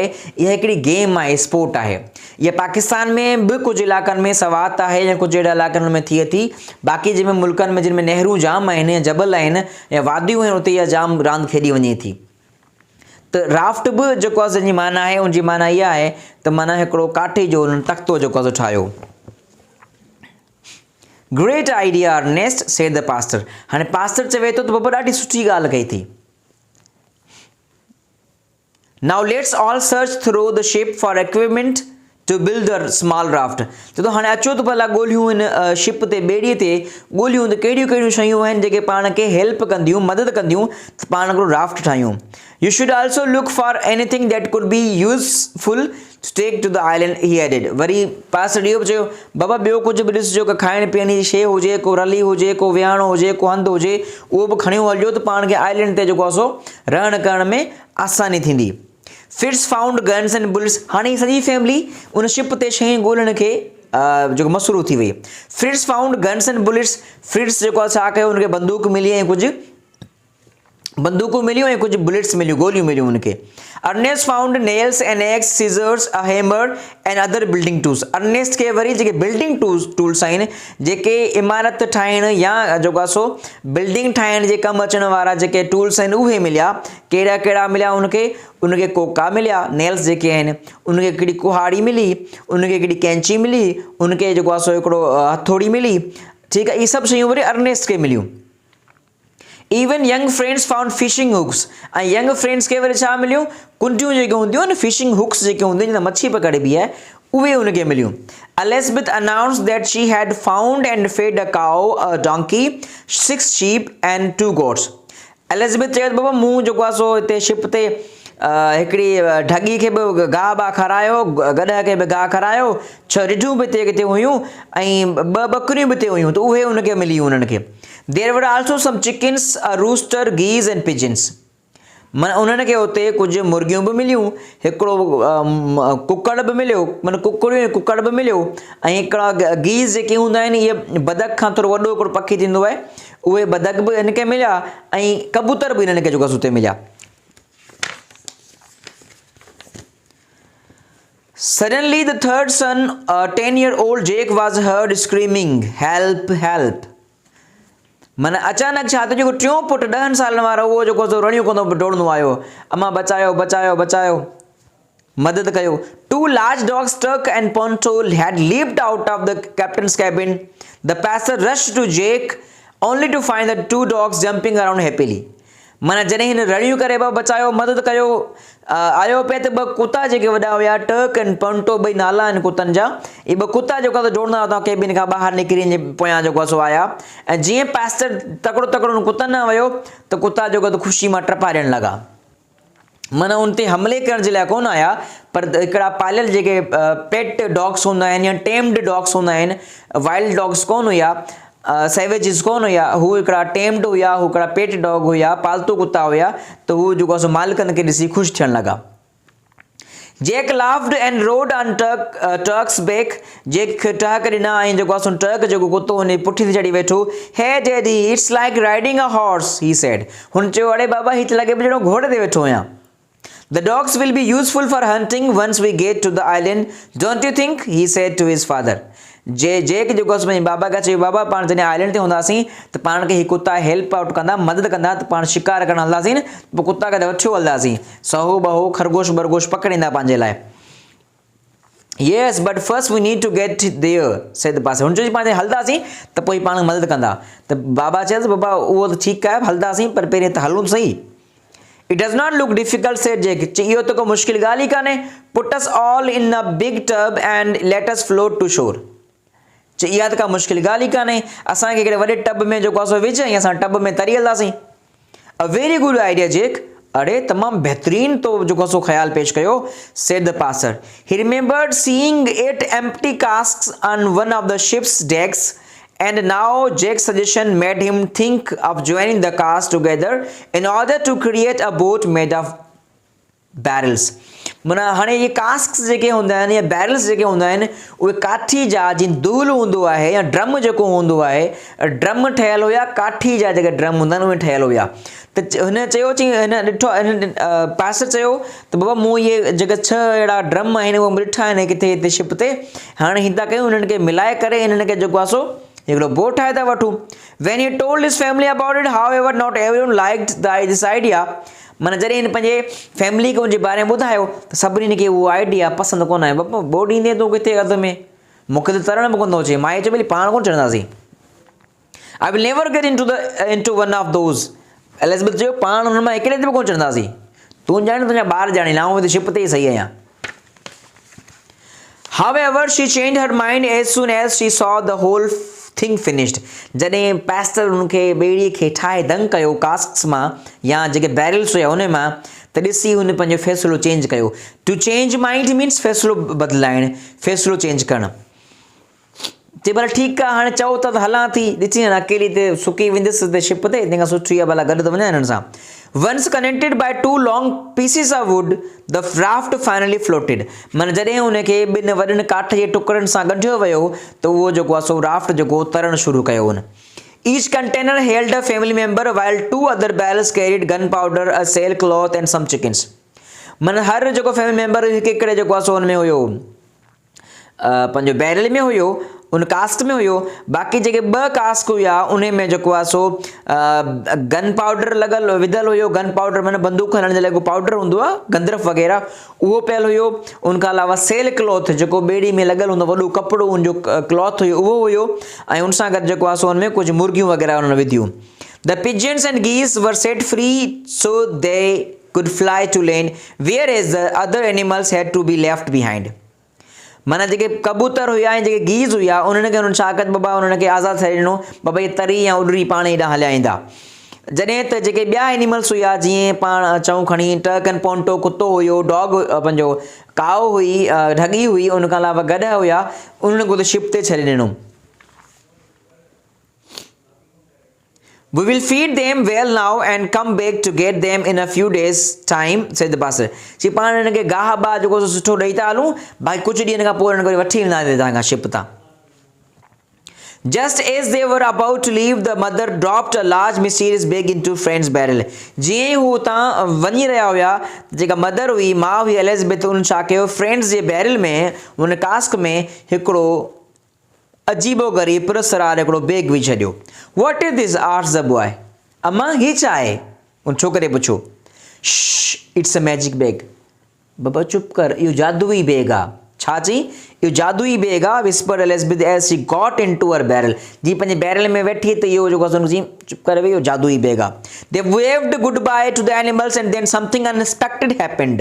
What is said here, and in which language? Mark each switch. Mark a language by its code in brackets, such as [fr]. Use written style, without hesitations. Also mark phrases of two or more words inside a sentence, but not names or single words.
[sd] इहा हिकिड़ी गेम आहे, स्पोर्ट आहे। इहा पाकिस्तान में बि कुझु इलाइक़नि में सवात आहे या कुझु अहिड़ा इलाइक़नि में थिए थी। बाक़ी जंहिंमें मुल्कनि में जिन में नहरूं जाम आहिनि या जबल आहिनि या वादियूं आहिनि उते इहा जाम रांदि खेॾी वञे थी। त राफ्ट बि जेको आहे जंहिंजी माना आहे उनजी माना इहा आहे त माना हिकिड़ो काठे जो तख़्तो जेको आहे ठाहियो। [en] Great idea Ernest said the pastor. [sd] हाणे पास्टर चवे थो त बाबा ॾाढी सुठी ॻाल्हि कई थी। [en] Now let's all search through the ship for equipment to build a small raft. [sd] चए थो हाणे अचो त भला ॻोल्हियूं हिन शिप ते, ॿेड़ीअ ते ॻोल्हियूं त कहिड़ियूं कहिड़ियूं शयूं आहिनि जेके पाण खे हेल्प कंदियूं, मदद कंदियूं त पाण हिकिड़ो राफ्ट ठाहियूं। [en] You should also look for anything that could be useful to take to the island he added. [sd] वरी पास्टर इहो बि चयो बाबा ॿियो कुझु बि ॾिसिजो, को खाइण पीअण जी शइ हुजे, को रली हुजे, को विहाणो हुजे, को हंधु हुजे, उहो बि खणी हलिजो त पाण खे आइलैंड ते जेको आहे सो रहण करण में आसानी थींदी। [en] Fritz found guns and bullets. [sd] हाणे सॼी फैमिली उन शिप ते शयूं ॻोल्हण खे जेको मसरूफ़ थी वई। [en] Fritz found guns and bullets. [sd] फिट्स जेको आहे छा कयो, हुनखे बंदूक मिली ऐं कुझु बंदूकूं मिलियूं ऐं कुझु बुलेट्स मिलियूं, गोलियूं मिलियूं उनखे। [en] Ernest found nails and axe, scissors, a hammer and other building tools. [sd] अर्नेस्ट खे वरी जेके [en] building tools [sd] आहिनि, जेके इमारत ठाहिण या जेको आहे सो बिल्डिंग ठाहिण जे कमु अचण वारा जेके टूल्स आहिनि उहे मिलिया। कहिड़ा कहिड़ा मिलिया उनखे कोका मिलिया, नेल्स जेके आहिनि, उनखे हिकिड़ी कुहाड़ी मिली, उनखे हिकिड़ी कैंची मिली, उनखे जेको आहे सो हिकिड़ो हथोड़ी मिली। ठीकु आहे, इहे सभु शयूं वरी अर्नेस्ट खे मिलियूं। [en] Even young friends found fishing hooks. [sd] ऐं [en] young friends [sd] खे वरी छा मिलियूं, कुंटियूं जेके हूंदियूं आहिनि, [en] fishing hooks [sd] जेके हूंदियूं आहिनि, मच्छी पकड़बी आहे, उहे उनखे मिलियूं। [en] Elizabeth announced that she had found and fed a cow, a donkey, 6 sheep and 2 goats। [sd] एलिज़ाबेथ चयो बाबा मूं जेको आहे सो हिते शिप ते हिकिड़ी ढगी खे बि गाह बाह खारायो, गॾह खे बि गाह खारायो, 6 रिढूं बि हिते किथे हुयूं ऐं 2 बकरियूं बि हिते हुयूं, त उहे उनखे मिलियूं उन्हनि खे। [en] There were also some chickens, a rooster, geese and pigeons. [sd] माना उन्हनि खे उते कुझु मुर्गियूं बि मिलियूं, हिकिड़ो कुकड़ बि मिलियो, माना कुकड़ बि मिलियो, ऐं हिकिड़ा गीज़ जेके हूंदा आहिनि, इहे बदख खां थोरो वॾो हिकिड़ो पखी थींदो आहे, उहे बदख बि हिनखे मिलिया ऐं कबूतर बि हिननि खे जेको उते मिलिया। [en] Suddenly the third son, a 10-year-old Jake, was heard screaming, "Help! Help!" [sd] माना अचानक छा त जेको टियों पुटु 10 सालनि वारो उहो जेको रड़ियूं कंदो डोड़ंदो आयो, अम्मा बचायो बचायो बचायो, मदद कयो। [en] 2 large dogs, Turk and Ponto, had leaped out of the captain's cabin. The pastor rushed to Jake only to find the 2 dogs jumping around happily। [sd] माना जॾहिं हिन रड़ियूं करे बचायो, मदद कयो, आयो पिया त 2 कुता जेके वॾा हुया, टर्क एंड पंटो, 2 नाला आहिनि कुतनि जा, इहे 2 कुता जेको आहे डोड़ंदा हुआ केबिन खां ॿाहिरि निकिरी पोयां जेको आहे सो आया। ऐं जीअं पास्टर तकिड़ो तकिड़ो कुतनि न वियो त कुता जेको त ख़ुशी मां टपा ॾियणु लॻा। माना उन ते हमले करण जे लाइ कोन आया, पर हिकिड़ा पालियल जेके [en] pet dogs [sd] हूंदा आहिनि या [en] tamed dogs [sd] हूंदा आहिनि, [en] wild dogs [sd] कोन हुया, सेवेजिस कोन हुया, हू हिकिड़ा टेम्ड हुया, हू हिकिड़ा [en] pet dog [sd] हुया, पालतू कुता हुया, त हू जेको आहे सो मालिकनि खे ॾिसी ख़ुशि थियणु लॻा। [en] Jake laughed and rode on Turk's back। [sd] जेक टहक ॾिना ऐं जेको आहे सो टर्क जेको कुतो हुन पुठी ते चढ़ी वेठो। [en] Hey daddy, it's like riding a horse, he said। [sd] हुन चयो अड़े बाबा हीअ त लॻे पियो ॼणो घोड़े ते वेठो आहियां। [en] The dogs will be useful for hunting once we get to the island, don't you think? he said to his father। [sd] जेक जेको आहे पंहिंजे बाबा खां चयो बाबा पाण जॾहिं आइलैंड ते हूंदासीं त पाण खे हीअ कुता [en] help out [sd] कंदा, मदद कंदा, त पाण शिकार करणु हलंदासीं न, पोइ कुता खे वठियो हलंदासीं, सहो बहो खरगोश बरगोश पकड़ींदा पंहिंजे लाइ। [en] Yes, but first we need to get there, said the pastor। [sd] हुन चयो पाण हलंदासीं त पोइ पाण मदद कंदा। त बाबा चयसि बाबा उहो त ठीकु आहे हलंदासीं, पर पहिरीं त हलूं सही। [en] It does not look difficult, said Jake। [sd] इहो त को मुश्किल ॻाल्हि ई कान्हे। [en] Put us all in a big tub and let us float to shore। [sd] इहा त का मुश्किल ॻाल्हि ई कान्हे, असांखे हिकिड़े वॾे टब में जेको आहे सो विझ ऐं असां टब में तरी हलंदासीं। [en] a very good idea Jake. [sd] अरे तमामु बहितरीन तो जेको सो ख़्याल पेश कयो, [en] said the pastor। He remembered seeing 8 empty casks on one of the ship's decks, and now Jake's suggestion made him think of joining the casks together in order to create a boat made of barrels। [sd] माना हाणे ये कास्क्स जेके हूंदा आहिनि या बैरल्स जेके हूंदा आहिनि उहे काठी जा जीअं दूल हूंदो आहे या ड्रम जेको हूंदो आहे ड्रम ठहियल हुया काठी जा जेके ड्रम हूंदा आहिनि उहे ठहियल हुया त हिन चयो चई हिन ॾिठो हिन पास चयो त बाबा मूं इहे जेके 6 अहिड़ा ड्रम आहिनि उहे ॾिठा आहिनि किथे हिते शिप ते हाणे हिन था कयूं हिननि खे मिलाए करे हिननि खे जेको आहे सो हिकिड़ो बोट ठाहे था वठूं [en] when he told his family about it however not everyone liked this idea [sd] माना जॾहिं हिन पंहिंजे फैमिली खे उनजे बारे में ॿुधायो त सभिनीनि खे उहो आइडिया पसंदि कोन आहे बाबा बोट ईंदे तूं किथे अध में मूंखे त तरणु बि कोन थो अचे मां चयो भली पाण कोन चढ़ंदासीं [en] I will never get into one of those [sd] एलिज़ाबेथ चयो पाण हुन मां हिकिड़े ते बि कोन चढ़ंदासीं तूं ॼाण तुंहिंजा ॿार ॼाणे न आउं हिते शिप ते ई सही आहियां [en] however she changed her mind as soon as she saw the whole thing finished [sd] जॾहिं पैस्टर हुनखे ॿेड़ीअ खे ठाहे दंग कयो कास्क्स मां या जेके बैरल्स हुया उन मां त ॾिसी हुन पंहिंजो फ़ैसिलो चेंज कयो [en] to change mind means [sd] फ़ैसिलो बदिलाइणु फ़ैसिलो चेंज करणु चई भला ठीकु आहे हाणे चओ त हलां थी ॾिसी अकेली ते सुकी वेंदसि हिते शिप ते तंहिंखां सुठी आहे भला गॾु त वञा हिननि सां [en] Once connected by 2 long pieces of wood, the raft finally floated. [sd] माना जॾहिं हुनखे ॿिनि वॾनि काठ जे टुकड़नि सां ॻंढियो वियो त उहो जेको आहे सो राफ्ट जेको तरणु शुरू कयो हुन [en] Each container held a family member while 2 other barrels carried gunpowder, a sailcloth and some chickens. [sd] माना हर जेको [en] family member [sd] हिकिड़े जेको आहे सो हुन में हुयो पंहिंजो बैरल में हुयो उन कास्ट में हुयो बाक़ी जेके 2 कास्ट हुया उन में जेको आहे सो [en] gun powder [sd] लॻल विधल हुयो [en] gun powder [sd] माना बंदूक हलण जे लाइ को पाउडर हूंदो आहे गंदरफ वग़ैरह उहो पियल हुयो उन खां अलावा [en] sail cloth [sd] जेको ॿेड़ी में लॻल हूंदो वॾो कपिड़ो उनजो क्लॉथ हुयो उहो हुयो ऐं उन सां गॾु जेको आहे सो हुन में कुझु मुर्गियूं वग़ैरह उन्हनि विधियूं [en] the pigeons and geese were set free so they could fly to land whereas the other animals had to be left behind [sd] माना जेके कबूतर हुया ऐं जेके गीज़ हुया उन्हनि खे हुननि छा कयो बाबा उन्हनि खे आज़ादु छॾे ॾिनो बाबा इहे तरी या उॾरी पाण हेॾां हलिया ईंदा जॾहिं त जेके ॿिया एनिमल्स हुया जीअं पाण चऊं खणी टर्क एंड पोंटो कुतो हुयो डॉग पंहिंजो काउ हुई ढगी हुई उन खां अलावा गॾ हुया उन्हनि खे त शिप ते छॾे ॾिनो [en] We will feed them well now and come back to get them in a few days time said the pastor [sd] जी पाण हिन खे गाह बाह जेको सुठो ॾेई था हलूं भाई कुझु ॾींहंनि खां पोइ हिन खे वठी ईंदासीं तव्हां शिप तां [en] Just as they were about to leave, the mother dropped a large mysterious bag into Friend's barrel. [sd] जीअं हू तां वञी रहिया हुया जेका मदर हुई माउ हुई एलिज़ाबेथ उन छा कयो फ्रेंड्स जे बैरल में हुन कास्क में हिकिड़ो अजीबो ग़रीब पुरस्कार हिकिड़ो बैग विझी छॾियो [en] What is this? asked the boy. [sd] अम्मा ही छा आहे उन छोकिरे पुछियो [en] It's a magic bag. [sd] बाबा चुप कर इहो जादुई बैग आहे छा चई इहो जादुई बैग आहे [en] whispered Elizabeth as she got into her barrel [sd] जी पंहिंजे बैरल में वेठी त इहो जेको आहे जी चुप करे वेही इहो जादुई बैग आहे [en] They waved goodbye to the animals and then something unexpected happened.